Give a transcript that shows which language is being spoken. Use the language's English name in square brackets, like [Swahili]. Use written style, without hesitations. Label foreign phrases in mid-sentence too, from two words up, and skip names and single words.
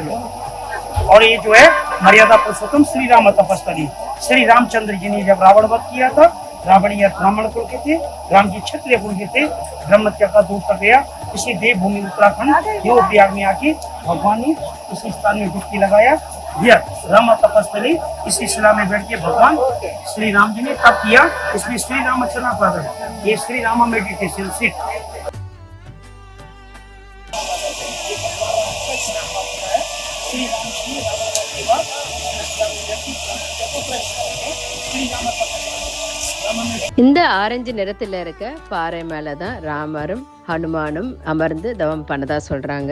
[Hindi] और ये जो है मर्यादा पुरुषोत्तम श्री राम तपस्वी श्री रामचंद्र जी ने जब रावण वध किया था, रावण या ब्राह्मण कुल के थे, राम जी क्षत्रिय कुल के थे, ब्रह्मत्या का दूर कर गया। इसी देवभूमि उत्तराखंड देवप्रयाग में आके भगवान ने इसी स्थान में डुबकी लगाया। राम तपस्वी इसी शिला में बैठ के भगवान श्री राम जी ने तप किया। इसमें श्री राम चरण पद, ये श्री राम [English] meditation seat. [Tamil] இந்த ஆரஞ்சு நிறத்துல இருக்க பாறை மேலதான் ராமரும் ஹனுமானும் அமர்ந்து தவம் பண்ணதா சொல்றாங்க.